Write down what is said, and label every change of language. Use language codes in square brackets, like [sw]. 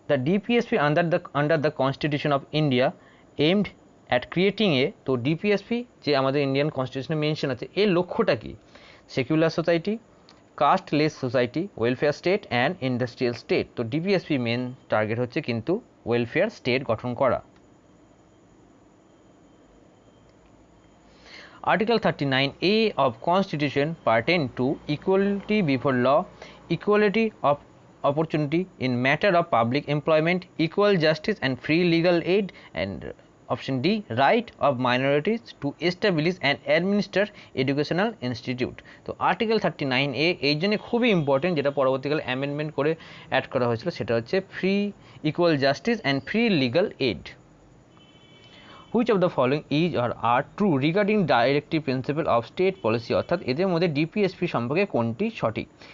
[en] The DPSP under the Constitution of India aimed at creating a, [bn] তো DPSP যে আমাদের Indian কনস্টিটিউশনে mention আছে, এর লক্ষ্যটা কি? [en] Secular society, casteless society, welfare state and industrial state. [bn] তো ডিপিএসপি মেন টার্গেট হচ্ছে কিন্তু ওয়েলফেয়ার স্টেট গঠন করা। [en] Article 39A of Constitution pertain to equality before law, equality of opportunity in matter of public employment, equal justice and free legal aid, and option D, right of minorities to establish and administer educational institute। [bn] তো article 39A এই জন্য খুবই important, যেটা পরবর্তীকালে amendment করে add করা হয়েছিল, সেটা হচ্ছে [en] Free, equal justice and free legal aid. Which of the following is or are true regarding directive principle of state policy, [bn] অর্থাৎ এদের মধ্যে ডিপিএসপি সম্পর্কে কোনটি সঠিক?